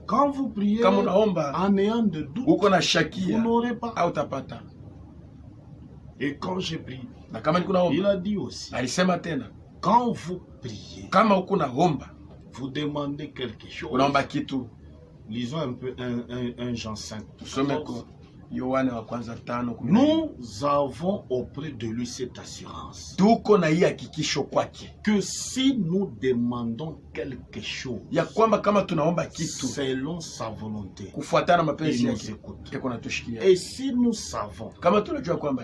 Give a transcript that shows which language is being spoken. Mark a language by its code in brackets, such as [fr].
[fr] Quand vous priez, [sw] Kama unaomba [fr] en ayant de doute, [sw] uko na [fr] vous [sw] shakia, [fr] n'aurez pas. [sw] hautapata. [fr] Et quand j'ai prié, [sw] na kama niko naomba, [fr] il a dit aussi, [sw] alisema tena, [fr] quand vous priez, [sw] kama uko naomba, [fr] vous demandez quelque chose. [sw] unaomba kitu. [fr] Lisons un peu 1 Jean 5. [sw] Tusome kwa Yohane wa kwanza 5:14. [fr] Nous avons auprès de lui cette assurance [sw] Tuko na hii hakikisho kwake [fr] que si nous demandons quelque chose [sw] ya kwamba kama tunaomba kitu [fr] selon sa volonté, [sw] kufuatana mapenzi [fr] il nous [sw] yake, [fr] écoute. [sw] eko natushikia. [fr] Et si nous savons [sw] Kama tunajua kwamba